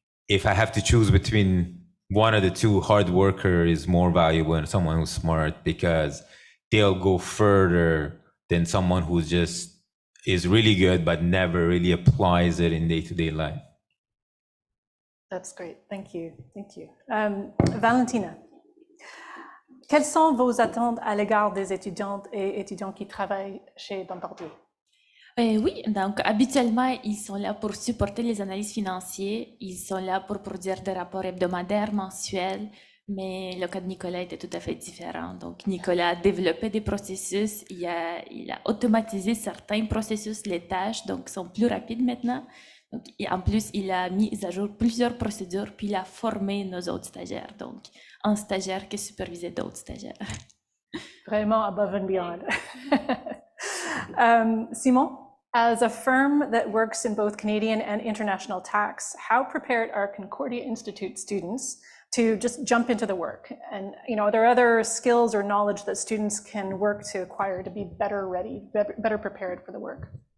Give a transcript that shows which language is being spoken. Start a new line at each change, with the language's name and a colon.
English: If I have to choose between one of the two, hard worker is more valuable than someone who's smart, because they'll go further than someone who's just is really good but never really applies it in day-to-day life. That's great. Thank you. Thank you.
French: Valentina, quelles sont vos attentes à l'égard des étudiantes et étudiants qui travaillent chez Bombardier? Oui, donc habituellement, ils sont là pour supporter les analyses financières, ils sont là pour produire des rapports hebdomadaires, mensuels, mais le cas de Nicolas était tout à fait différent. Donc, Nicolas a développé des processus, il a automatisé certains processus, les tâches, donc sont plus rapides maintenant. Donc, et en plus, il a mis à jour plusieurs procédures, puis il a formé nos autres stagiaires, donc un stagiaire qui supervisait d'autres stagiaires. Vraiment
English: above and beyond. Simon, as a firm that works in both Canadian and international tax, how prepared are Concordia Institute students to just jump into the work? And, you know, are there other skills or knowledge that students can work to acquire to be better ready, better prepared for the work?